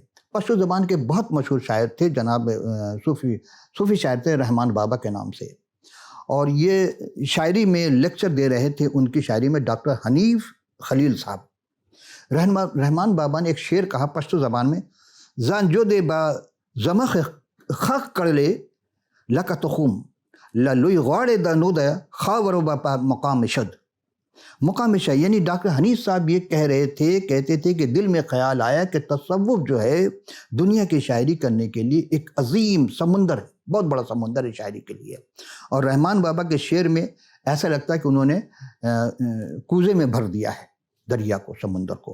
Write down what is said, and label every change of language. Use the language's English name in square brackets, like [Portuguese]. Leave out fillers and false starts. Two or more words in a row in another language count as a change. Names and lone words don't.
[Urdu] پشتو زبان کے بہت مشہور شاعر تھے، جناب صوفی شاعر تھے رحمان بابا کے نام سے، اور یہ شاعری میں لیکچر دے رہے تھے۔ ان کی شاعری میں ڈاکٹر حنیف خلیل صاحب، رحمان بابا نے ایک شعر کہا پشتو زبان میں، [Pashto] زان جو دے با زمخ خاک کڑلے لکا تخوم لوی غاڑے دا نو دا خاورو با مقام شد۔ مقام شد [Urdu] یعنی ڈاکٹر حنیف صاحب یہ کہتے تھے کہ دل میں خیال آیا کہ تصوف جو ہے دنیا کی شاعری کرنے کے لیے ایک عظیم سمندر ہے، بہت بڑا سمندر ہے شاعری کے لیے، اور رحمان بابا کے شعر میں ایسا لگتا ہے کہ انہوں نے کوزے میں بھر دیا ہے دریا کو، سمندر کو۔